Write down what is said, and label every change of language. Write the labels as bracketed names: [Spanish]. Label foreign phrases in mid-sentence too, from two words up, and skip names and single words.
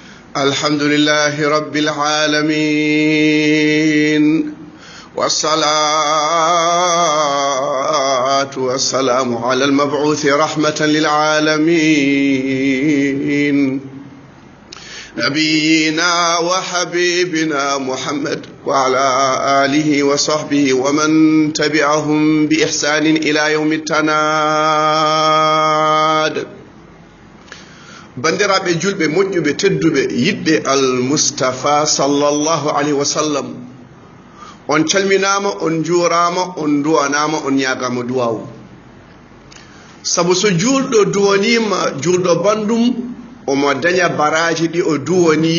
[Arabic] الحمد لله رب العالمين والصلاة والسلام على المبعوث رحمة للعالمين نبينا وحبيبنا محمد وعلى آله وصحبه ومن تبعهم بإحسان إلى يوم [Fula] التناد bandiraɓe julɓe moƴƴuɓe tedduɓe yiɗɓe almustafa [Arabic] صلى الله عليه وسلم [Fula] on calminama on juurama on duwanama on ñagama duwawu saabu so julɗo duwanima julɗo bandum omo daña baraji ɗi o duwani